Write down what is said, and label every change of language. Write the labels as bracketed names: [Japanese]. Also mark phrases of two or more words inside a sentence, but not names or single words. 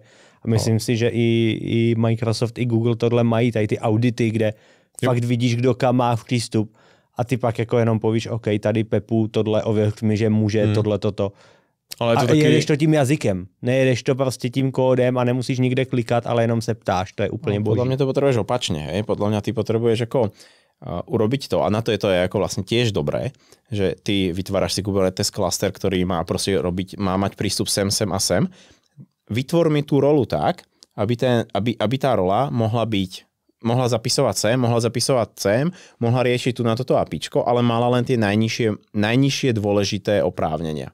[Czech] A myslím si, že i Microsoft, i Google tohle mají, tady ty audity, kde fakt vidíš, kdo kam má v přístup a ty pak jako jenom povíš, OK, tady Pepu, tohle ověř mi, že může, tohle, toto. Ale to a taky... jedeš to tím jazykem, nejedeš to prostě tím kódem a nemusíš nikde klikat, ale jenom se ptáš, to je úplně boží. [Slovak] Podľa mňa to potrebuješ opačne, hej? Podľa mňa ty potrebuješ ako urobiť to a na to je to ako vlastne tiež dobré, že ty vytváraš si Kubernetes cluster, ktorý má proste robiť, má mať prístup sem a sem. Vytvor mi tú rolu tak, aby tá rola mohla zapisovať sem, mohla riešiť tu na toto APIčko, ale mala len tie najnižšie dôležité oprávnenia.